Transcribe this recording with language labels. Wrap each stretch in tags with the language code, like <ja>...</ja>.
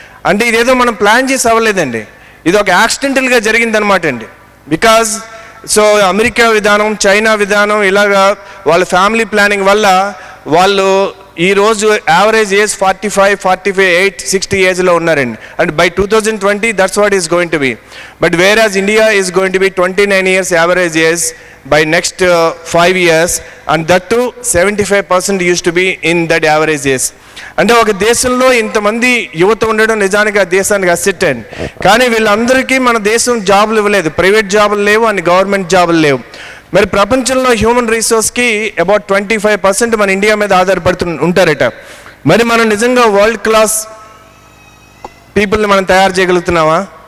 <te>అంటే ఇదేదో మనం ప్లాన్ చేసి అవ్వలేదండి, ఇది ఒక యాక్సిడెంటల్గా జరిగిందనమాట అండి. బికాజ్ సో అమెరికా విధానం, చైనా విధానం ఇలాగా వాళ్ళ ఫ్యామిలీ ప్లానింగ్ వల్ల వాళ్ళు ఈరోజు యావరేజ్ ఏజ్ 45, 48, 60 ఏజ్లో ఉన్నారండి.</te> <en>And by 2020 that's what is going to be. But whereas India is going to be 29 years average age by next 5 years, and that too 75% used to be in that average age.</en> <te>అంటే ఒక దేశంలో ఇంతమంది యువత ఉండడం నిజానికి ఆ దేశానికి asset అండి. కానీ వీళ్ళందరికీ మన దేశం జాబులు ఇవ్వలేదు, ప్రైవేట్ జాబులు లేవు అండ్ గవర్నమెంట్ జాబులు లేవు. మరి ప్రపంచంలో హ్యూమన్ రిసోర్స్కి అబౌట్ 25% మన ఇండియా మీద ఉంటారట. మరి మనం నిజంగా వరల్డ్ క్లాస్ పీపుల్ని మనం తయారు చేయగలుగుతున్నామా?</te>